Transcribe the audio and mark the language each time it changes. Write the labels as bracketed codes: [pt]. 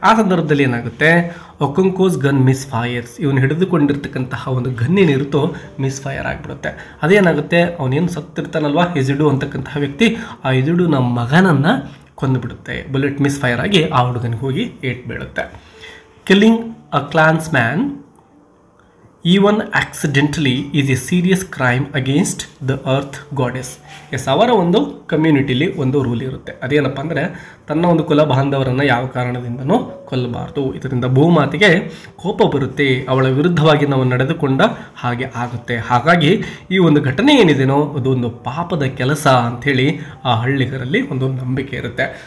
[kn] ಆ ಸಂದರ್ಭದಲ್ಲಿ ಏನಾಗುತ್ತೆ, [en] Okonkwo's gun misfires, [kn] ಇವನು ಹಿಡಿದುಕೊಂಡಿರ್ತಕ್ಕಂತಹ ಒಂದು ಗನ್ ಏನಿರುತ್ತೋ ಮಿಸ್ ಫೈರ್ ಆಗಿಬಿಡುತ್ತೆ. ಅದೇನಾಗುತ್ತೆ, ಅವನೇನು ಸತ್ತಿರ್ತಾನಲ್ವಾ ಇಜಿಡು ಅಂತಕ್ಕಂತಹ ವ್ಯಕ್ತಿ, ಆ ಇಜಿಡು ನಮ್ಮ ಮಗನನ್ನು ಕೊಂದುಬಿಡುತ್ತೆ. ಬುಲೆಟ್ ಮಿಸ್ ಫೈರ್ ಆಗಿ ಆ ಹುಡುಗನಿಗೆ ಹೋಗಿ ಏಟ್ ಬೀಳುತ್ತೆ. [en] Killing a clansman, even accidentally, is a serious crime against the earth goddess. [kn] S, ಅವರ ಒಂದು ಕಮ್ಯುನಿಟಿಲಿ ಒಂದು ರೂಲ್ ಇರುತ್ತೆ. ಅದೇನಪ್ಪ ಅಂದರೆ, ತನ್ನ ಒಂದು ಕುಲ ಬಾಂಧವರನ್ನು ಯಾವ ಕಾರಣದಿಂದನೂ ಕೊಲ್ಲಬಾರ್ದು. ಇದರಿಂದ ಭೂಮಾತೆಗೆ ಕೋಪ ಬರುತ್ತೆ, ಅವಳ ವಿರುದ್ಧವಾಗಿ ನಾವು ನಡೆದುಕೊಂಡ ಹಾಗೆ ಆಗುತ್ತೆ. ಹಾಗಾಗಿ ಈ ಒಂದು ಘಟನೆ ಏನಿದೆನೋ ಅದೊಂದು ಪಾಪದ ಕೆಲಸ ಅಂಥೇಳಿ ಆ ಹಳ್ಳಿಗರಲ್ಲಿ ಒಂದು ನಂಬಿಕೆ ಇರುತ್ತೆ.